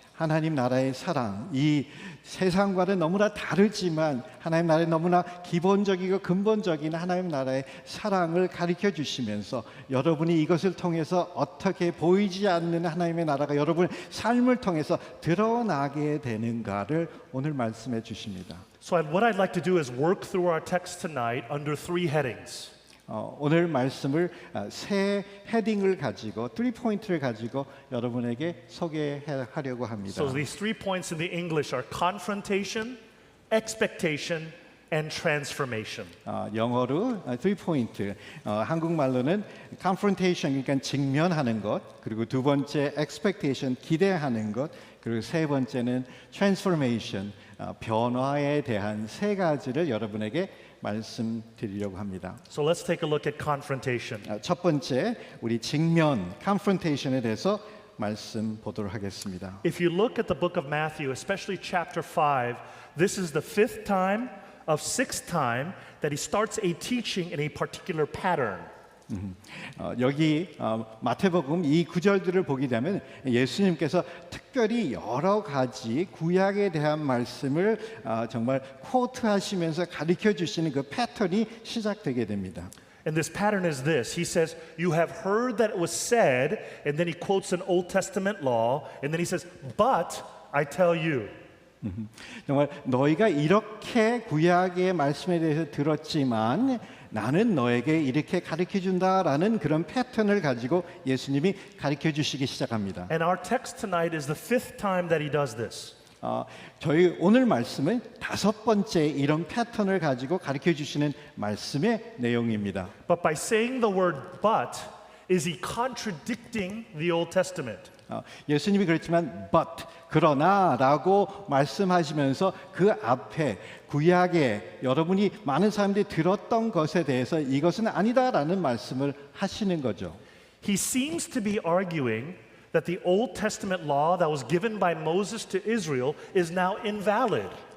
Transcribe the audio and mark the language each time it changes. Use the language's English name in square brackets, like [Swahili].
[Korean] 하나님 나라의 사랑, 이 세상과는 너무나 다르지만 하나님 나라의 너무나 기본적이고 근본적인 하나님 나라의 사랑을 가르쳐 주시면서 여러분이 이것을 통해서 어떻게 보이지 않는 하나님의 나라가 여러분의 삶을 통해서 드러나게 되는가를 오늘 말씀해 주십니다. [English] So what I'd like to do is work through our text tonight under three headings. [Korean] 오늘 말씀을 세 헤딩을 가지고 3포인트를 가지고 여러분에게 소개하려고 합니다. [English] So these 3 points in the English are confrontation, expectation, and transformation. [Korean] 영어로 3포인트, 한국말로는 confrontation 그러니까 직면하는 것, 그리고 두 번째 expectation 기대하는 것, 그리고 세 번째는 transformation 변화에 대한 세 가지를 여러분에게 말씀드리려고 합니다. [English] So let's take a look at confrontation. [Korean] 첫 번째, 우리 직면 confrontation에 대해서 말씀 보도록 하겠습니다. [English] If you look at the book of Matthew, especially chapter 5, this is the fifth time of sixth time that he starts a teaching in a particular pattern. [Korean] 여기 마태복음 이 구절들을 보게 되면 예수님께서 특별히 여러 가지 구약에 대한 말씀을 정말 코트하시면서 가르쳐 주시는 그 패턴이 시작되게 됩니다. [English] And this pattern is this. He says, "You have heard that it was said," and then he quotes an Old Testament law, and then he says, "But I tell you." [Korean] 정말 너희가 이렇게 구약의 말씀에 대해서 들었지만 나는 너에게 이렇게 가르쳐 준다라는 그런 패턴을 가지고 예수님이 가르쳐 주시기 시작합니다. [English] And our text tonight is the fifth time that he does this. [Korean] 저희 오늘 말씀은 다섯 번째 이런 패턴을 가지고 가르쳐 주시는 말씀의 내용입니다. [English] But by saying the word "but," is he contradicting the Old Testament? [Korean] 예수님이 그랬지만 but 그러나라고 말씀하시면서 그 앞에 구약에 여러분이 많은 사람들이 들었던 것에 대해서 이것은 아니다라는 말씀을 하시는 거죠. [English] He seems to be arguing that the Old Testament law that was given by Moses to Israel is now invalid.